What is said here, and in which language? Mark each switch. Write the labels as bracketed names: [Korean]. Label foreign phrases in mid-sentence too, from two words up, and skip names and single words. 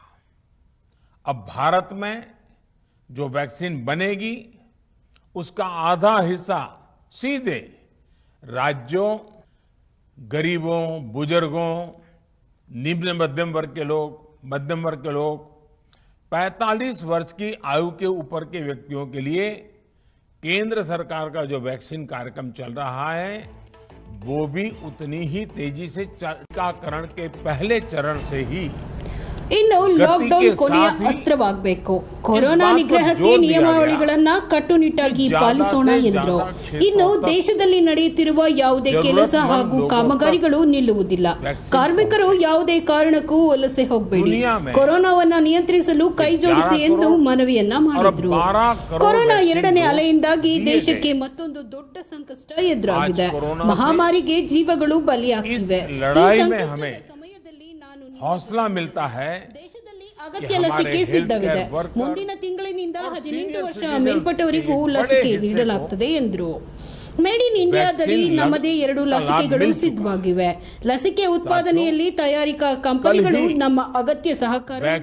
[Hindi] अब भारत में जो वैक्सीन बनेगी उसका आधा हिस्सा सीधे राज्यों, गरीबों, बुजुर्गों, निम्न मध्यम वर्ग के लोग, 45 वर्ष की आयु के ऊपर के व्यक्तियों के लिए केंद्र सरकार का जो वैक्सीन कार्यक्रम चल रहा है वो भी उतनी ही तेजी से टीकाकरण के पहले चरण से ही [Kannada] ಇನ್ನು ಲಾಕ್ಡೌನ್ ಕೊನೆಯ ಅಸ್ತ್ರವಾಗಬೇಕು. ಕೊರೋನಾ ನಿಗ್ರಹಕ್ಕೆ ನಿಯಮಾವಳಿಗಳನ್ನು ಕಟ್ಟುನಿಟ್ಟಾಗಿ ಪಾಲಿಸೋಣ ಎಂದರು. ಇನ್ನು ದೇಶದಲ್ಲಿ ನಡೆಯುತ್ತಿರುವ ಯಾವುದೇ ಕೆಲಸ ಹಾಗೂ ಕಾಮಗಾರಿಗಳು ನಿಲ್ಲುವುದಿಲ್ಲ. ಕಾರ್ಮಿಕರು ಯಾವುದೇ ಕಾರಣಕ್ಕೂ ವಲಸೆ ಹೋಗಬೇಡಿ, ಕೊರೋನಾವನ್ನ ನಿಯಂತ್ರಿಸಲು ಕೈ ಜೋಡಿಸಿ ಎಂದು ಮನವಿಯನ್ನ ಮಾಡಿದ್ರು. ಕೊರೋನಾ ಎರಡನೇ ಅಲೆಯಿಂದಾಗಿ ದೇಶಕ್ಕೆ ಮತ್ತೊಂದು ದೊಡ್ಡ ಸಂಕಷ್ಟ ಎದುರಾಗಿದೆ. ಮಹಾಮಾರಿಗೆ ಜೀವಗಳು ಬಲಿಯಾಗ್ತಿವೆ. [Hindi] हौसला मिलता है. [Kannada] ದೇಶದಲ್ಲಿ ಅಗತ್ಯ ಲಸಿಕೆ ಸಿದ್ಧವಿದೆ. ಮುಂದಿನ ತಿಂಗಳಿನಿಂದ 18 ವರ್ಷ ಮೇಲ್ಪಟ್ಟವರಿಗೂ ಲಸಿಕೆ ನೀಡಲಾಗುತ್ತದೆ ಎಂದರು. [English] made in [Kannada] ಇಂಡಿಯಾದಲ್ಲಿ ನಮ್ಮದೇ 2 ಲಸಿಕೆಗಳು ಸಿದ್ಧವಾಗಿವೆ. ಲಸಿಕೆ ಉತ್ಪಾದನೆಯಲ್ಲಿ ತಯಾರಿಕಾ ಕಂಪನಿಗಳು ನಮ್ಮ ಅಗತ್ಯ ಸಹಕಾರ.